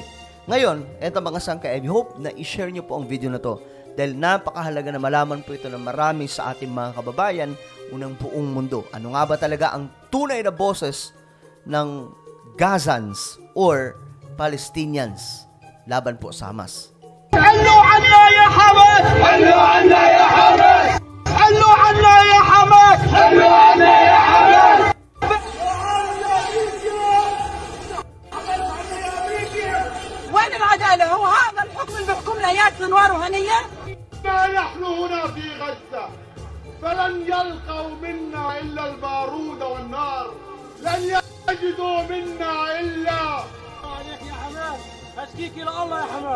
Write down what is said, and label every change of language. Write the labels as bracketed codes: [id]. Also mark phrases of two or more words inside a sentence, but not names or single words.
[tl] Ngayon, eto mga sangkay, [en] I hope [tl] na i-share nyo po ang video na to. Dahil napakahalaga na malaman po ito ng marami sa ating mga kababayan unang buong mundo. Ano nga ba talaga ang tunay na boses ng Gazans or Palestinians laban po sa Hamas? [ar] علوا عنا يا حماس! علوا عنا يا حماس! علوا عنا يا حماس! علوا عنا يا حماس! وين العدالة؟ هو هذا الحكم اللي بيحكمنا اياه سنوار وهنية؟ نحن هنا في غزة فلن يلقوا منا إلا البارود والنار، لن يجدوا منا إلا عليك يا حماس، أشكيك إلى الله يا حماس.